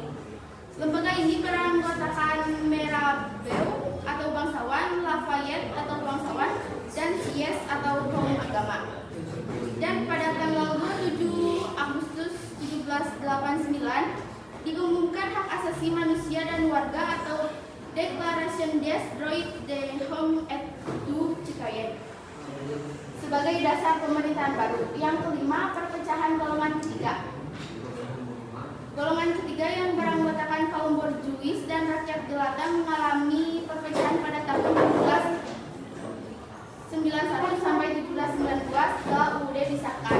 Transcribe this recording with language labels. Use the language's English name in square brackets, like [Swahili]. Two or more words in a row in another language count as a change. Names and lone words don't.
[Indonesian] Lembaga ini beranggotakan Mirabeau atau bangsawan, Lafayette atau bangsawan, dan Sieyès atau kaum agama. Dan pada tanggal 27 Agustus 1789 diumumkan hak asasi manusia dan warga atau Déclaration des droits de l'homme et du citoyen sebagai dasar pemerintahan baru. Yang kelima, perpecahan golongan ketiga. Golongan ketiga yang beranggotakan kaum borjuis dan rakyat jelata mengalami perpecahan pada tahun 1791 sampai 1792 setelah UUD disahkan.